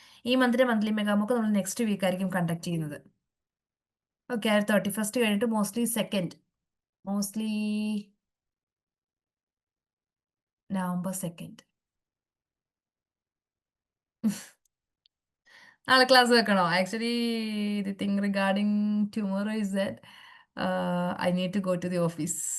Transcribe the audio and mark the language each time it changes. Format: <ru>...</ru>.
<ml>ഈ മന്തിന്റെ monthly mega mock നമ്മൾ നെക്സ്റ്റ് വീക്ക് ആയിരിക്കും കണ്ടക്ട് ചെയ്യുന്നത്. ഓക്കെ. 31st കഴിഞ്ഞിട്ട് മോസ്റ്റ്ലി November 2nd. നാളെ ക്ലാസ് വെക്കണോ?</ml> <en>Actually the thing regarding tomorrow is that I need to go to the office.</en>